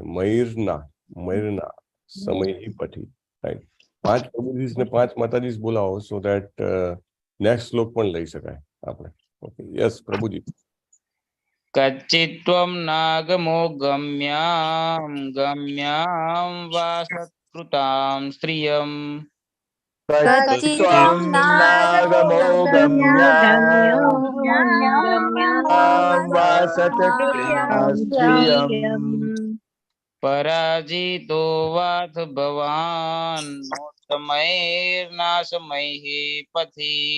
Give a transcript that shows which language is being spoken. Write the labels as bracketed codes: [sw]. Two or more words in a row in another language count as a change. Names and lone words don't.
[gu] મૈરના સમય પછી. રાઈટ. 5 પ્રભુજીસ ને 5 માતાજીસ બોલાવો, [en] so that next [gu] શ્લોક પણ લઈ શકાય આપણે. [en] okay, yes prabhuji. [sa] कच्चित्वम नागमो गम्या वासत्कृताम कृतां स्त्रियं कच्चित्वं नागमो गम्यां वासत पराजितो वाथ भवान् नोत्तमैर्नाशमैः पथि